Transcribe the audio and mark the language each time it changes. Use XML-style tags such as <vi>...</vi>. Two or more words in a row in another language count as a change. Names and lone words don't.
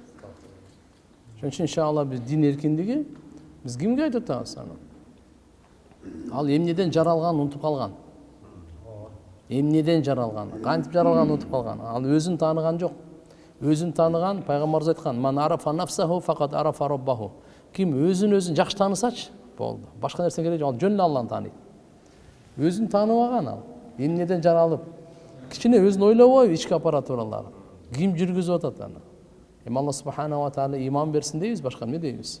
<ky>Ошон үчүн иншалла биз дин эркиндиги биз кимге айтып атабыз аны? Ал эмнеден жаралганын унутуп калган. Эмнеден жаралган, кантип жаралганын унутуп калган. Ал өзүн тааныган жок. Өзүн тааныган пайгамбарыбыз айткан:</ky> <ar>"من عرف نفسه فقد عرف ربه."</ar> <ky>Ким өзүн жакшы таанысачы, болду. Башка нерсе кереги жок, ал жөн эле Алланы тааныйт. Өзүн тааныбаган ал. Эмнеден жаралып, кичине өзүн ойлобой ички аппарат тууралуу. Ким жүргүзүп атат аны?</ky> <ar>الله سبحانه وتعالى</ar> <ky>иман берсин дейбиз, башка эмне дейбиз?</ky>